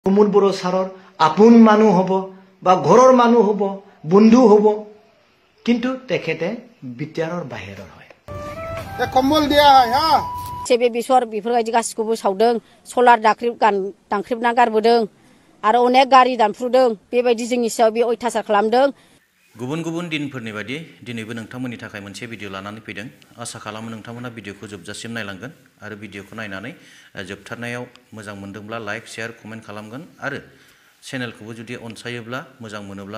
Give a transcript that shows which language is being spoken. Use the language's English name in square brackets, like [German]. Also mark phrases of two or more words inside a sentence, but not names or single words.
[Assamese] প্রমোদ বড়ো সারর আপোন মানুহ হব বা ঘৰৰ মানুহ হব বন্ধু হব কিন্তু তেখেতে বিটিআৰৰ বাহিৰৰ হয় কম্বল দিয়া হয় হা [Bodo] सेबे बेसर बेफोरबायदि गासिखौबो सावदों सलार दानख्रेबना गारबोदों आरो अनेक गारि दानफ्रुदों बेबायदि जोंनि सायाव बे अयथासार खालामदों गुबुन गुबुन दिनफोरनि बायदि दिनैबो नोंथांमोननि थाखाय मोनसे भिडिअ लानानै फैदों आसा खालामो नोंथांमोना भिडिअखौ जोबजासिम नायलांगोन आरो भिडिअखौ नायनानै जोबथारनायाव मोजां मोनदोंब्ला [English] like share comment [Bodo] खालामगोन आरो चेनेलखौबो जुदि अनसायोब्ला मोजां मोनोब्ला